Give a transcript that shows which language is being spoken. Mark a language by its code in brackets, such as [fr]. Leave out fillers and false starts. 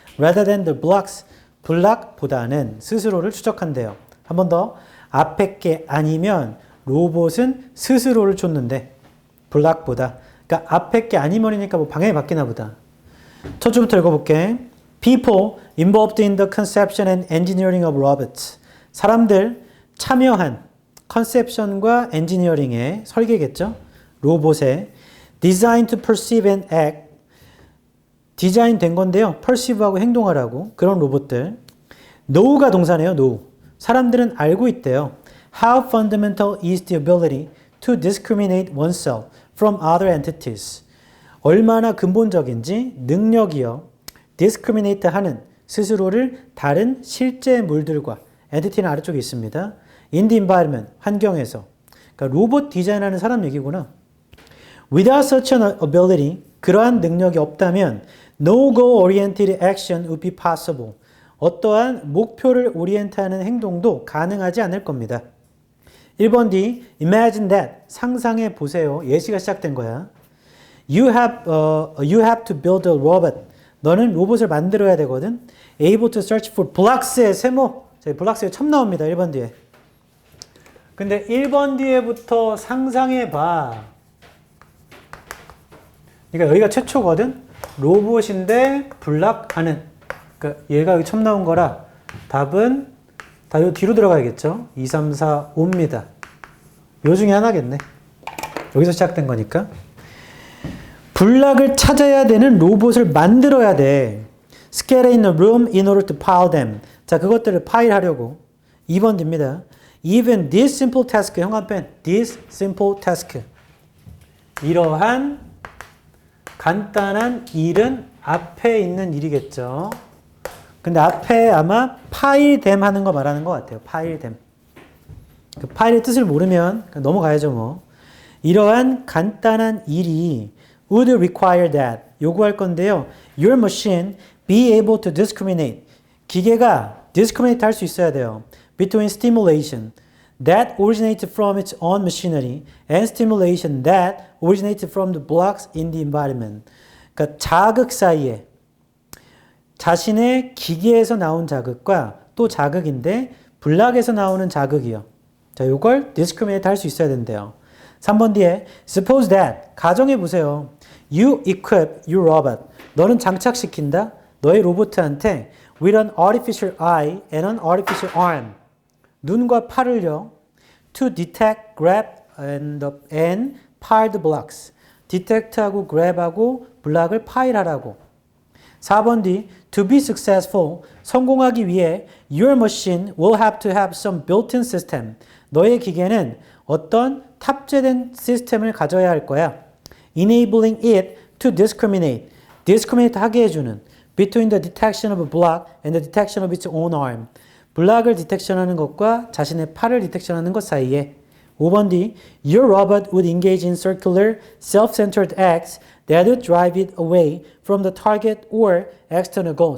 [en] rather than the blocks [ko] 블락보다는 스스로를 추적한대요. 한 번 더 앞에 게 아니면 로봇은 스스로를 쫓는데 블락보다 그러니까 앞에 게 아니면이니까 뭐 방향이 바뀌나 보다. 첫 줄부터 읽어볼게. [en] People involved in the conception and engineering of robots. [ko] 사람들 참여한 컨셉션과 엔지니어링의 설계겠죠. 로봇에 [en] designed to perceive and act. [ko] 디자인 된 건데요. perceive하고 행동하라고. 그런 로봇들. know가 동사네요. know. 사람들은 알고 있대요. [en] How fundamental is the ability to discriminate oneself from other entities. [ko] 얼마나 근본적인지 능력이요. discriminate 하는 스스로를 다른 실제 물들과 entity는 아래쪽에 있습니다. [en] in the environment [ko] 환경에서. 그러니까 로봇 디자인하는 사람 얘기구나. [en] Without such an ability [ko] 그러한 능력이 없다면 [en] no goal oriented action would be possible. [ko] 어떠한 목표를 오리엔트하는 행동도 가능하지 않을 겁니다. 1번 D, [en] imagine that, [ko] 상상해 보세요. 예시가 시작된 거야. [en] You have to build a robot. [ko] 너는 로봇을 만들어야 되거든. [en] Able to search for blocks의 세모. [ko] 블락스가 처음 나옵니다. 1번 뒤에. 근데 1번 뒤에부터 상상해 봐. 그러니까 여기가 최초거든. 로봇인데 블락하는. 그러니까 얘가 여기 처음 나온 거라 답은 다 요 뒤로 들어가야겠죠. 2, 3, 4, 5입니다. 요 중에 하나겠네. 여기서 시작된 거니까. 블락을 찾아야 되는 로봇을 만들어야 돼. [en] Scatter in a room in order to pile them. [ko] 자, 그것들을 파일하려고. 2번 됩니다. [en] Even this simple task, [ko] 형 앞에 [en] this simple task. [ko] 이러한 간단한 일은 앞에 있는 일이겠죠. 근데 앞에 아마 파일됨 하는 거 말하는 것 같아요. 파일됨. 그 파일의 뜻을 모르면 넘어가야죠 뭐. 이러한 간단한 일이 would require that. 요구할 건데요. [en] Your machine be able to discriminate. [ko] 기계가 discriminate 할 수 있어야 돼요. [en] Between stimulation that originates from its own machinery and stimulation that originates from the blocks in the environment. [ko] 그러니까 자극 사이에 자신의 기계에서 나온 자극과 또 자극인데 블락에서 나오는 자극이요. 자, 요걸 discriminate 할 수 있어야 된대요. 3번 뒤에 [en] suppose that [ko] 가정해 보세요. [en] You equip your robot. [ko] 너는 장착시킨다. 너의 로봇한테 [en] with an artificial eye and an artificial arm. [ko] 눈과 팔을요. [en] To detect, grab and pile the blocks. [ko] detect하고 grab하고 블락을 파일하라고. [en] 4번 뒤 to be successful [ko] 성공하기 위해 [en] your machine will have to have some built-in system. [ko] 너의 기계는 어떤 탑재된 시스템을 가져야 할 거야. [en] enabling it to discriminate. discriminate [ko] 하게 해주는 [en] between the detection of a block and the detection of its own arm. [ko] 블락을 디텍션하는 것과 자신의 팔을 디텍션하는 것 사이에. [en] 5번 뒤 your robot would engage in circular self-centered acts that would drive it away from the target or external goal.